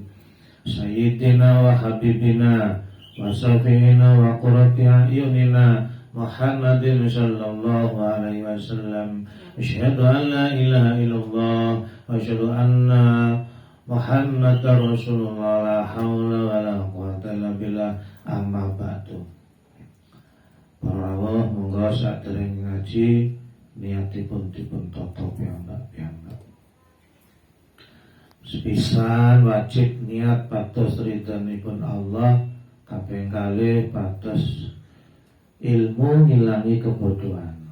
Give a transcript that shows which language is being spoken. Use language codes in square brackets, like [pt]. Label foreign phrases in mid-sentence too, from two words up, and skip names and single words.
[ar] سيدنا وحبيبنا وشفيعنا وقرة أعيننا محمد صلى الله عليه وسلم. أشهد أن لا إله إلا الله وأشهد أن محمدا رسول الله. لا حول ولا قوة إلا بالله. أما بعد. [jv] Para rawuh monggo sadèrèng ngaji niatipun dipun tata piyambak-piyambak. Sepisan wajib niat pados ridhanipun Allah Kaping kalih pados ilmu ngilangi kebodohan.